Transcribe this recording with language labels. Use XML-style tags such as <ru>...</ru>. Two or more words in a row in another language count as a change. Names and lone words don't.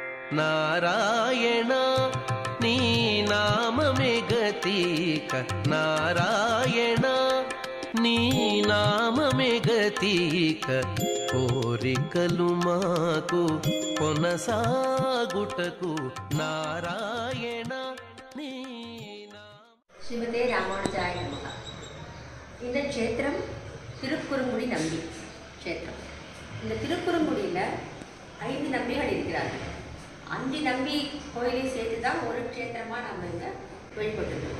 <te>నారాయణ నీ నామమే గతీక నారాయణ నీ నామమే గతీక కోరికలు మాకు కొనసాగుటకు నారాయణ నీ</te> <sa>श्रीमते रामानुजाय नमः.</sa> <ta>இந்த க்ஷேத்திரம் திருக்குறுங்குடி நம்பி க்ஷேத்திரம். இந்த திருக்குறுங்குடியில் 5 நம்பிகள் இருக்கிறார்கள். 5 நம்பி கோயிலையும் சேர்த்து தான் ஒரு க்ஷேத்திரமாக நம்ம இங்கே வழிபட்டுருக்கோம்.</ta>